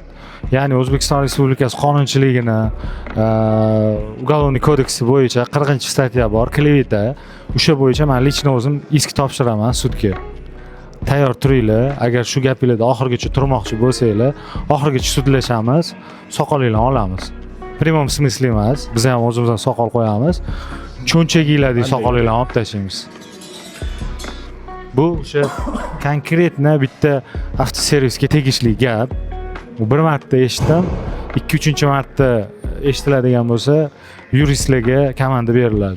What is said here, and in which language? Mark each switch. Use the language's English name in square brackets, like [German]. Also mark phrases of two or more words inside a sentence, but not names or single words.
[Uzbek] Ya'ni O'zbekiston Respublikasi qonunchiligini Uголовный kodeksi bo'yicha 40-statya bor, kleveta. O'sha bo'yicha men lichno o'zim isk topshiraman sudga. Tayyor turinglar, agar shu gapingizda oxirgacha turmoqchi bo'lsanglar, oxirgacha sudlashamiz, soqolinglarni olamiz. [Russian] Прямом смысле [Uzbek] emas, biz ham o'zimizdan soqol qo'yamiz. Cho'nchaginglardagi soqolinglarni olib tashlaymiz. Bu o'sha konkretna bitta avtoservisga tegishli gap. U bir marta eshitdim, 2-3 marta eshitiladigan bo'lsa, yuristlarga komanda beriladi.